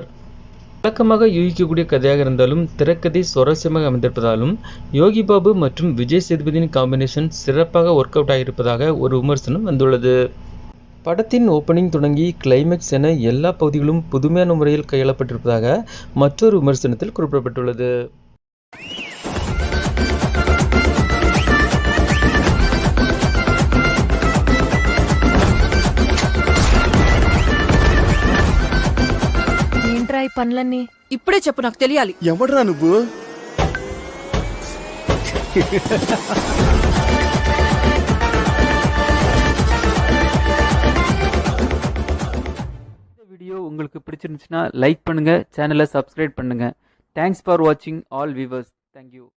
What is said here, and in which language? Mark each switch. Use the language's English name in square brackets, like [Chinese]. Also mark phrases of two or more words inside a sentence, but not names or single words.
[Tamil] வழக்கமாக யூகிக்கக்கூடிய கதையாக இருந்தாலும் திரைக்கதை சுவாரஸ்யமாக அமைந்திருப்பதாலும் யோகி பாபு மற்றும் விஜய் சேதுபதியின் காம்பினேஷன் சிறப்பாக [English] work out [Tamil] ஆகியிருப்பதாக ஒரு விமர்சனம் வந்துள்ளது. படத்தின் ஓப்பனிங் தொடங்கி கிளைமேக்ஸ் என எல்லா பகுதிகளும் புதுமையான முறையில் கையாளப்பட்டிருப்பதாக மற்றொரு விமர்சனத்தில் குறிப்பிடப்பட்டுள்ளது. [Telugu] ట్రై పనులన్నీ ఇప్పుడే చెప్పు, నాకు తెలియాలి. ఎవడ్రా నువ్వు? [Tamil] வீடியோ உங்களுக்கு பிடிச்சிருந்துச்சுன்னா லைக் பண்ணுங்க, சேனலை சப்ஸ்கிரைப் பண்ணுங்க. [English] Thanks for watching all viewers. Thank you.